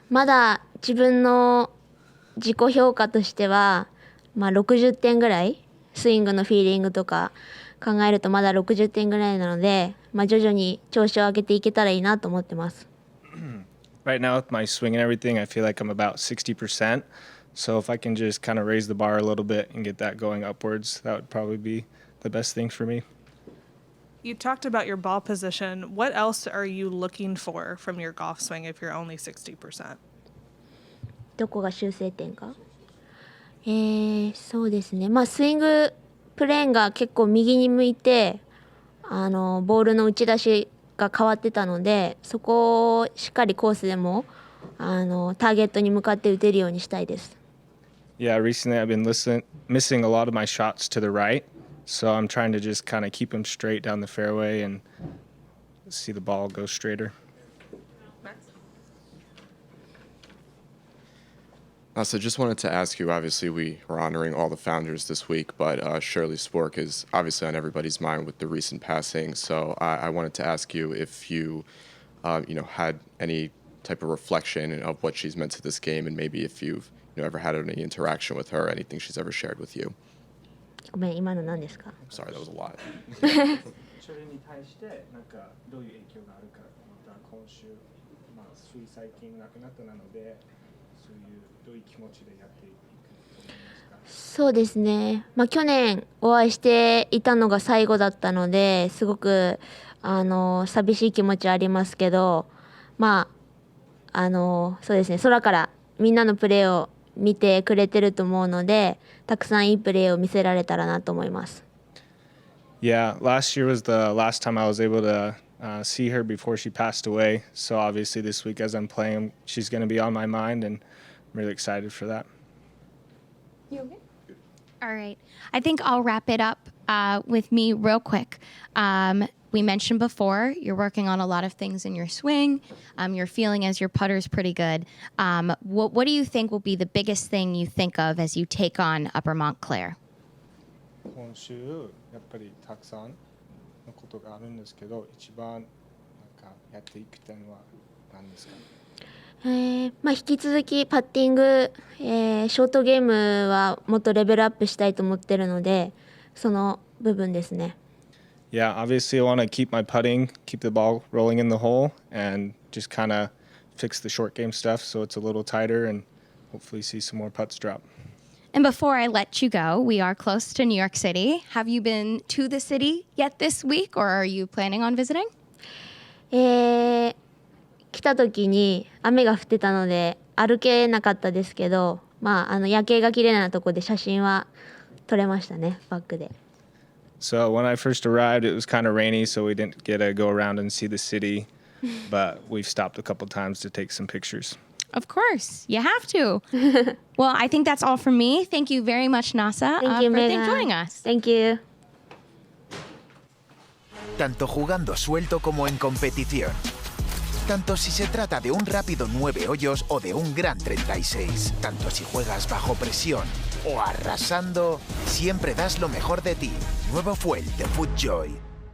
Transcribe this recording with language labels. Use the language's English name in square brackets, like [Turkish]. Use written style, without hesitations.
[Japanese] まだ自分の自己評価としては、60点ぐらい、スイングのフィーリングとか考えるとまだ60点ぐらいなので、徐々に調子を上げていけたらいいなと思ってます。 [English] Right now, with my swing and everything, I feel like I'm about 60%. So if I can just kind of raise the bar a little bit and get that going upwards, that would probably be the best thing for me. You talked about your ball position. What else are you looking for from your golf swing if you're only 60%? [Japanese] どこが修正点か？そうですね。スイングプレーンが結構右に向いて、ボールの打ち出しが変わってたので、そこをしっかりコースでもターゲットに向かって打てるようにしたいです。 [English] Yeah, recently I've been missing a lot of my shots to the right, so I'm trying to just kind of keep them straight down the fairway and see the ball go straighter. So just wanted to ask you, obviously we are honoring all the founders this week, but Shirley Spork is obviously on everybody's mind with the recent passing. So I wanted to ask you if you, had any type of reflection of what she's meant to this game, and maybe if you've ever had any interaction with her, anything she's ever shared with you. [Japanese] ごめん、今の何ですか？ [English] Sorry, that was a lot. [Japanese] それに対してなんかどういう影響があるか、また今週、つい最近亡くなったなので、そういうどういう気持ちでやっていくと思いますか？そうですね。去年お会いしていたのが最後だったので、すごく寂しい気持ちはありますけど、そうですね。空からみんなのプレーを見てくれてると思うので、たくさんいいプレーを見せられたらなと思います。 [English] Yeah, last year was the last time I was able to see her before she passed away. So obviously this week as I'm playing, she's going to be on my mind, and I'm really excited for that. You okay? All right. I think I'll wrap it up with me real quick. We mentioned before you're working on a lot of things in your swing. You're feeling as your putter's pretty good. What do you think will be the biggest thing you think of as you take on Upper Montclair? [Japanese] 今週やっぱりたくさんのことがあるんですけど、一番なんかやっていきたいのは何ですか？まあ、引き続きパッティング、ショートゲームはもっとレベルアップしたいと思ってるので、その部分ですね。 [English] Yeah, obviously I want to keep my putting, keep the ball rolling in the hole, and just kind of fix the short game stuff so it's a little tighter and hopefully see some more putts drop. And before I let you go, we are close to New York City. Have you been to the city yet this week, or are you planning on visiting? [Japanese] 来た時に雨が降ってたので歩けなかったですけど、まあ、夜景が綺麗なとこで写真は撮れましたね、バックで。 [English] So when I first arrived, it was kind of rainy, so we didn't get to go around and see the city, but we've stopped a couple times to take some pictures. Of course, you have to. Well, I think that's all from me. Thank you very much, Nasa, Thank you, for Megan. joining us. Thank you. [Spanish] Tanto jugando suelto como en competición. Tanto si se trata de un rápido 9 hoyos o de un gran 36. Tanto si juegas bajo presión o arrasando, siempre das lo mejor de ti. Nuevo Fuel de FootJoy.